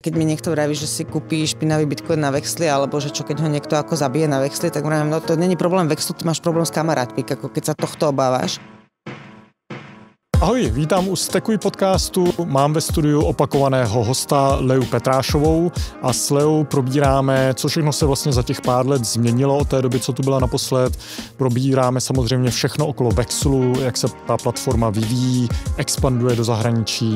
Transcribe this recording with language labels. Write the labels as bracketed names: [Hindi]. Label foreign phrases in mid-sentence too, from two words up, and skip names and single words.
[Slovak] keď mi niekto vraví, že si kúpi špinavý bitcoin na Vexli, alebo že čo keď ho niekto ako zabije na Vexli, tak vravím, no to není problém Vexlu, ty máš problém s kamarátmi, ako keď sa tohto obáváš. [Czech] Ahoj, vítám u Stekuj podcastu. Mám ve studiu opakovaného hosta Leu Petrášovou a s Leou probíráme, co všechno se vlastně za těch pár let změnilo od té doby, co tu byla naposled. Probíráme samozřejmě všechno okolo Vexlu, jak se ta platforma vyvíjí, expanduje do zahraničí.